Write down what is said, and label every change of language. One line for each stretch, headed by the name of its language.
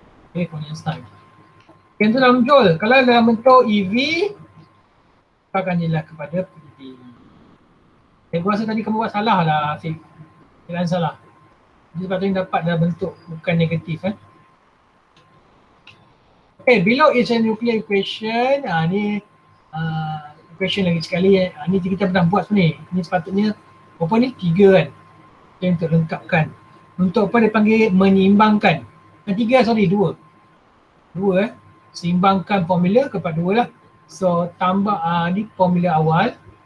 Malay: Okay, formula Einstein. Yang tu dalam joule. Kalau dalam bentuk EV, akan jelas kepada PV. Saya rasa tadi kamu buat salah lah Afiq. Jangan salah. Jadi sepatutnya dapat dalam bentuk bukan negatif.
English: Okay, below is a nuclear equation.
Malay: Ni equation lagi sekali. Ni kita pernah buat sebenarnya. Ni sepatutnya apa ni? 3 kan. Yang untuk lengkapkan. Untuk apa dia panggil menyeimbangkan. 3 sorry 2. 2 seimbangkan formula kepada 2 lah. So tambah ni formula awal.